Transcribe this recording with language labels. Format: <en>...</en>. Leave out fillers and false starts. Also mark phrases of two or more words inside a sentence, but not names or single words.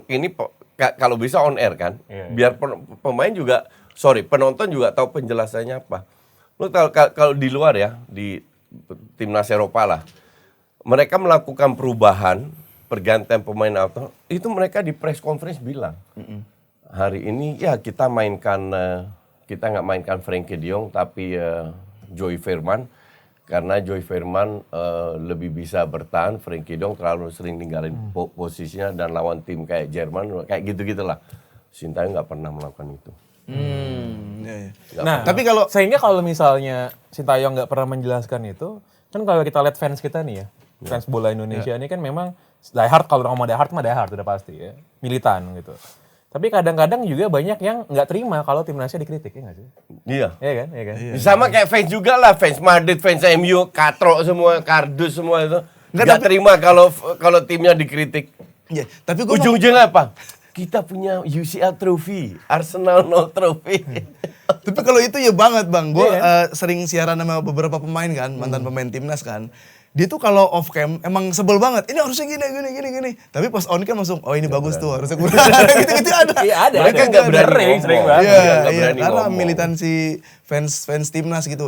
<id>Ini kalau bisa</id> <en>on air</en> <id>kan. Biar pemain juga, penonton juga tahu penjelasannya apa. Lu tahu kalau di luar ya, di timnas Eropa lah, mereka melakukan perubahan pergantian pemain auto, itu mereka di</id> <en>press conference</en> <id>bilang hari ini ya kita nggak mainkan Frenkie de Jong tapi Joey Veerman, karena Joey Veerman lebih bisa bertahan, Frenkie de Jong terlalu sering ninggalin posisinya dan lawan tim kayak Jerman kayak gitu-gitulah. Sintayong nggak pernah melakukan itu. Nah, tapi kalau misalnya Sintayong nggak pernah menjelaskan itu, kan kalau kita lihat fans kita nih ya, fans bola Indonesia ini kan memang</id> <en>die hard,</en> <id>kalau ngomong</id> <en>die hard</en> <id>mah</id> <en>die hard</en> <id>udah pasti ya, militan gitu. Tapi kadang-kadang juga banyak yang nggak terima kalau timnasnya dikritik, ya nggak sih? Iya. Iya kan? Sama kayak fans juga lah, fans Madrid, fans MU, katrok semua, kardus semua itu. Nggak terima kalau timnya dikritik. Iya, tapi ujung-ujungnya apa? Kita punya</id> <en>UCL trophy,</en> <id>Arsenal</id> <en>no trophy.</en> <id>Tapi kalau itu ya banget Bang, gue sering siaran sama beberapa pemain kan, mantan pemain timnas kan. Dia tuh kalau</id> <en>off cam</en> <id>emang sebel banget. Ini harusnya gini. Tapi pas</id> <en>on cam</en> <id>langsung, oh ini bagus tuh, harusnya kurang. Gitu ada. Iya ada. Mereka nggak berani sering ngomong. banget. Iya, karena militansi fans timnas gitu.</id>